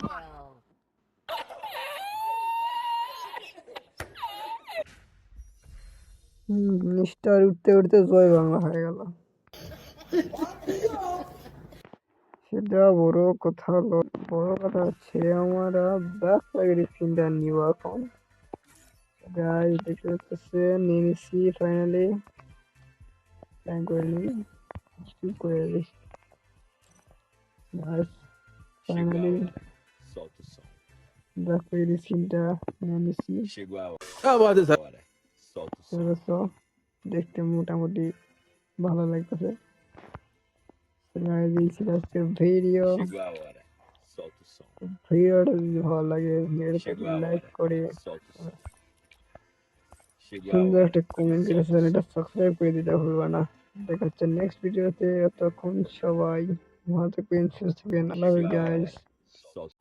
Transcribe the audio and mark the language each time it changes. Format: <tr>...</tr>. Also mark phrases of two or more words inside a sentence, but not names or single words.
<bn>স্টার উঠতে উঠতে জয় বাংলা হয়ে গেল, সেটা বড় কথা নয়। বড় কথা হচ্ছে আমরা ব্যাক প্যাকের স্ক্রিনটা নিব এখন। গাইস দেখতে পাচ্ছেন নিয়ে নিচ্ছি ফাইনালি। ট্যাঙ্ক করে নিই, স্কিপ করে দিই। গাইস</bn> <pt>Chegou a</pt> <bn>ফাইনালি</bn> <pt>hora. Solta o som.</pt> <bn>ব্যাক প্যাকের স্ক্রিনটা নিয়ে নিচ্ছি।</bn> <pt>Chegou a hora. Solta o som.</pt> <bn>তো দেখতে মোটামুটি ভালো লাগতেছে। গাইস এই ছিল আজকের ভিডিও।</bn> <pt>Chegou a hora. Solta o som.</pt> <bn>ভিডিওটা যদি ভালো লাগে ভিডিওটাকে</bn> <pt>Chegou a</pt> <bn>লাইক</bn> <pt>hora.</pt> <bn>করে</bn> <pt>Solta o som. Chegou a</pt> <bn>সুন্দর</bn> <pt>hora.</pt> <bn>একটা কমেন্ট করে</bn> <pt>Solta o som.</pt> <bn>চ্যানেলটা সাবস্ক্রাইব করে দিতে ভুলবা না। দেখা হচ্ছে নেক্সট ভিডিওতে। ততক্ষণ সবাই ভালো থাকবেন, সুস্থ থাকবেন। আল্লাহ হাফেজ</bn> <pt>Chegou a</pt> <bn>গাইস।</bn> <pt>hora. Solta</pt>